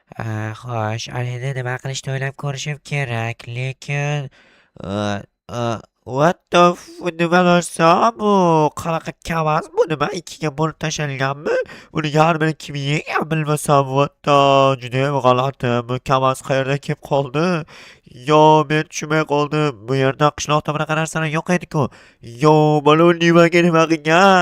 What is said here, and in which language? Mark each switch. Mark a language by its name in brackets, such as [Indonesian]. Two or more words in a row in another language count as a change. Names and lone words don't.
[Uzbek] Xo'sh, endi nima qilishni o'ylab ko'rishim kerak, lekin a [English] what the [Uzbek] nima narsa bu? Qanaqa KAMAZ bu nima? Ikkiga bo'lib tashlanganmi? Buni yarmini kim yegan bilmasam, judayam g'alati. Bu KAMAZ qayerdan kelib qoldi? Yo, men tushunmay qoldim. Bu yerda qishloqda bunaqa narsalar yo'q edi-ku. Yo, mana u nimaga nima qilgan?